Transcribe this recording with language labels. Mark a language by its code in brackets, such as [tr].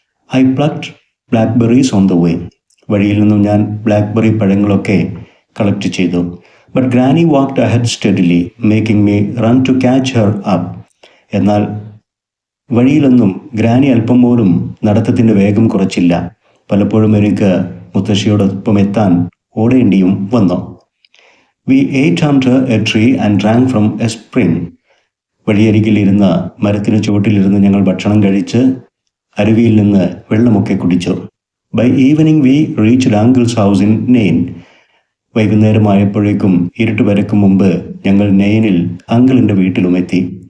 [en] I plucked blackberries on the way. [ml] വഴിയിൽ നിന്നും ഞാൻ ബ്ലാക്ക്ബെറി പഴങ്ങളൊക്കെ കളക്ട് ചെയ്തു. [en] But granny walked ahead steadily, making me run to catch her up. [ml] എന്നാൽ വഴിയിലൊന്നും granny അല്പം പോലും നടത്തത്തിൻ്റെ വേഗം കുറച്ചില്ല. പലപ്പോഴും എനിക്ക് മുത്തശ്ശിയോടൊപ്പം എത്താൻ ഓടേണ്ടിയും വന്നു. [en] We ate under a tree and drank from a spring. [ml] വഴിയരികിലിരുന്ന മരത്തിന് ചുവട്ടിലിരുന്ന് ഞങ്ങൾ ഭക്ഷണം കഴിച്ച് അരുവിയിൽ നിന്ന് വെള്ളമൊക്കെ കുടിച്ചു. [en] By evening we reached uncle's house in Nain. [ml] വൈകുന്നേരമായപ്പോഴേക്കും ഇരുട്ട് വരയ്ക്കും മുമ്പ് ഞങ്ങൾ നെയിനിൽ അങ്കിളിൻ്റെ വീട്ടിലും എത്തി.